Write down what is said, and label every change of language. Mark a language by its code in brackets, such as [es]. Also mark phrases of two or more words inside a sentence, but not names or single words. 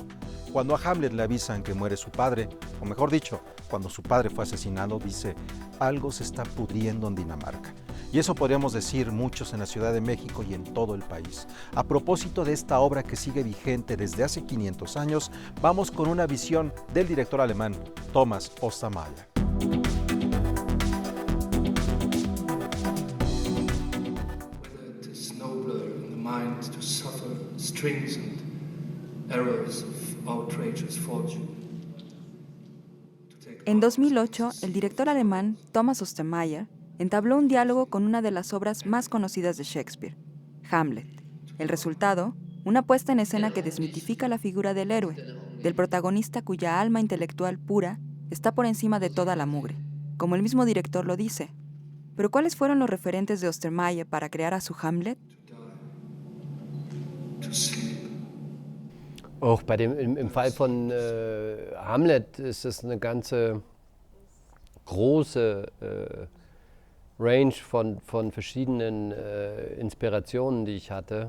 [es] Cuando a Hamlet le avisan que muere su padre, o mejor dicho, cuando su padre fue asesinado, dice, algo se está pudriendo en Dinamarca. Y eso podríamos decir muchos en la Ciudad de México y en todo el país. A propósito de esta obra que sigue vigente desde hace 500 años, vamos con una visión del director alemán Thomas Ostermayer. [en] To suffer strings and errors of outrageous fortune. [es] En 2008, el director alemán Thomas Ostermayer entabló un diálogo con una de las obras más conocidas de Shakespeare, Hamlet. El resultado, una puesta en escena que desmitifica la figura del héroe, del protagonista cuya alma intelectual pura está por encima de toda la mugre, como el mismo director lo dice. Pero ¿cuáles fueron los referentes de Ostermayer para crear a su Hamlet? [de] Auch im Fall von Hamlet ist es eine ganze große Range von verschiedenen Inspirationen, die ich hatte.